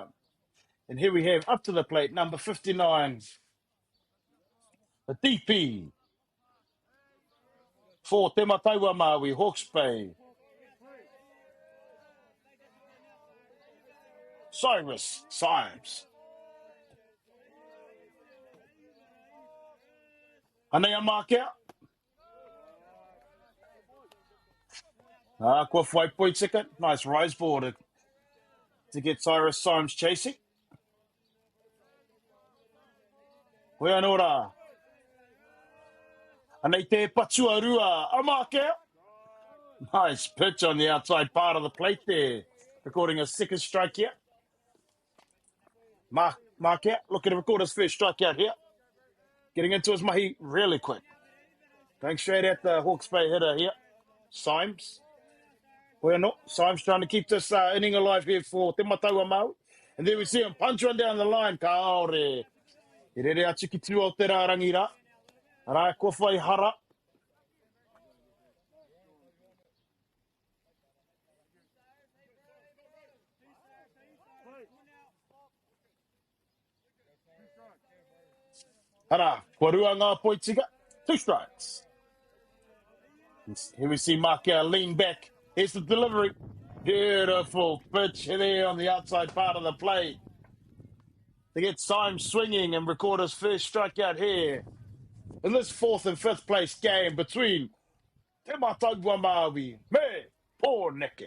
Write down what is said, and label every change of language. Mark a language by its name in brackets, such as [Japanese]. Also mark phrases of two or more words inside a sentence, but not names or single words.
[English] And here we have up to the plate, number 59, the DP for Te Mataua Māui, Hawke's Bay, Cyrus Symes. [Māori] Anea Mākea. Kua whai poi tika. [English] Nice rise ball to get Cyrus Symes chasing. [Māori] Koe anō rā. Anei te patua rua, a Mākea. [English] Nice pitch on the outside part of the plate there. Recording a second strike here. Mākea looking to record his first strikeout here. Getting into his mahi really quick. Going straight at the Hawke's Bay hitter here. Symes. Well, no, Symes trying to keep this inning alive here for Te Mataua Māui. And there we see him punch one down the line. [Māori] Kāore. I rere atu ki tū o te rārangi rā. Rā kua whai hara. Hara, kua rua ngā poitika. [English] 2 strikes. Here we see Mākea lean back. Here's the delivery. Beautiful pitch there on the outside part of the plate. To get Symes swinging and record his first strikeout here in this 4th and 5th place game between Te Mataua Māui, me Pōneke.